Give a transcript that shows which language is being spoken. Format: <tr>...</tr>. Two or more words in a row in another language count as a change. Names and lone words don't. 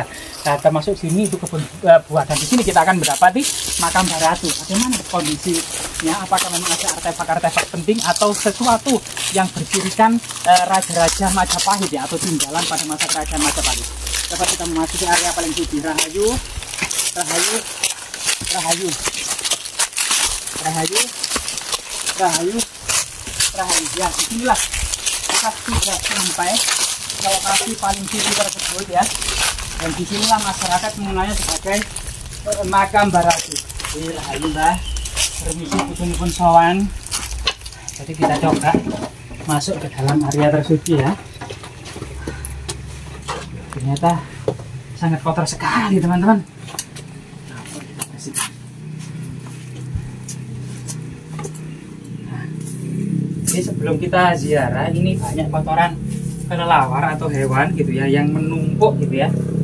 <id>Nah, termasuk sini itu kebun buah, dan di sini kita akan mendapati makam Mbak Ratu. Bagaimana kondisinya? Apakah memang ada artefak-artefak penting atau sesuatu yang bercirikan raja-raja Majapahit ya, atau tinggalan pada masa kerajaan Majapahit? Dapat kita memasuki area paling suci.</id> <jv>Rahayu, rahayu, rahayu, rahayu, rahayu, rahayu.</jv> <id>Ya, inilah kita sudah sampai ke lokasi paling suci tersebut ya. Dan disinilah masyarakat mengenalnya sebagai makam Mbak Ratu.</id> <jv>Rahayu Mbah, permisi pun sowan.</jv> <id>Jadi kita coba masuk ke dalam area tersuci ya. Ternyata sangat kotor sekali teman-teman. Jadi sebelum kita ziarah, ini banyak kotoran kelelawar atau hewan gitu ya yang menumpuk gitu ya.</id>